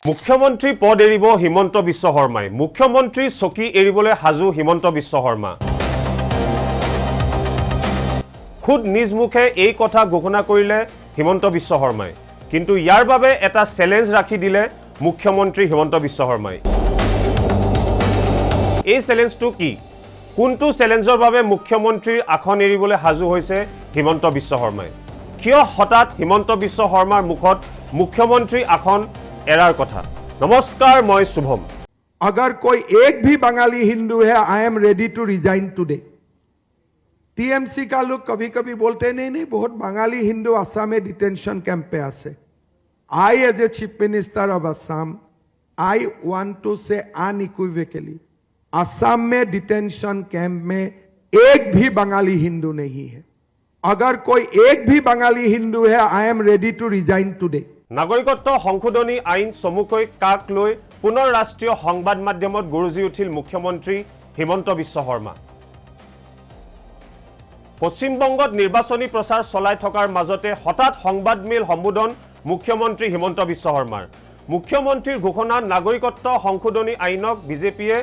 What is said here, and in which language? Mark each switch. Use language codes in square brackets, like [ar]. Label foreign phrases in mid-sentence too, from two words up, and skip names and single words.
[as] মুখ্যমন্ত্ৰী পদ এৰিব হিমন্ত বিশ্ব শৰ্মাই মুখ্যমন্ত্ৰী চকী এৰিবলৈ হাজু হিমন্ত বিশ্ব শৰ্মা খুদ নিজ মুখে এই কথা ঘোষণা কৰিলে হিমন্ত বিশ্ব শৰ্মাই কিন্তু ইয়াৰ বাবে এটা চ্যালেঞ্জ ৰাখি দিলে মুখ্যমন্ত্ৰী হিমন্ত বিশ্ব শৰ্মাই এই চ্যালেঞ্জটো কি কোনটো চ্যালেঞ্জৰ বাবে মুখ্যমন্ত্ৰীৰ আসন এৰিবলৈ হাজু হৈছে হিমন্ত বিশ্ব শৰ্মাই কিয় হঠাৎ হিমন্ত বিশ্ব শৰ্মাৰ মুখত মুখ্যমন্ত্ৰী আসন এৰাৰ কথা [hi] नमस्कार मैं शुभम अगर कोई एक भी बंगाली हिंदू है [en] I am ready to resign today [hi] टीएमसी का लोग कभी कभी बोलते नहीं बहुत बंगाली हिंदू असम में [en] detention camp [hi] पे आसे [en] I as a chief minister of Assam I want to say unequivocally [hi] असम में [en] detention camp [hi] में एक भी बंगाली हिंदू नहीं है अगर कोई एक भी बंगाली हिंदू है [en] I am ready to resign today [as] নাগৰিকত্ব সংশোধনী আইন চমুকৈ কাক লৈ পুনৰ ৰাষ্ট্ৰীয় সংবাদ মাধ্যমত গৰজি উঠিল মুখ্যমন্ত্ৰী হিমন্ত বিশ্ব শৰ্মা পশ্চিমবংগত নিৰ্বাচনী প্ৰচাৰ চলাই থকাৰ মাজতে হঠাৎ সংবাদমেল সম্বোধন মুখ্যমন্ত্ৰী হিমন্ত বিশ্ব শৰ্মাৰ মুখ্যমন্ত্ৰীৰ ঘোষণা নাগৰিকত্ব সংশোধনী আইনক বিজেপিয়ে